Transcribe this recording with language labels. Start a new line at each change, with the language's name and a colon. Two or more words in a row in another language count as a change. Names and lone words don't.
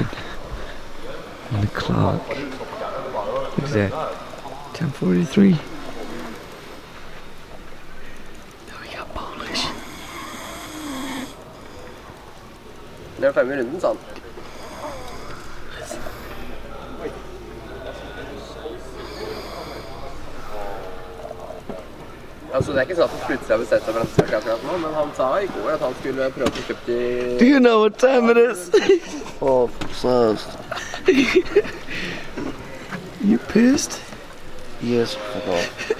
English: And the clock. What's that? 10:43. Now we got Polish.
Swedish: Det är 5 minuter sant. Alltså det är inte så att han plutselig har bestämt sig
Norwegian: for at akkurat nå, men han sa igår at han skulle prøve å kjøpe
English: Do you know what time it is?
Swedish: Åh, seriöst.
English: You pissed? Yes, fuck off.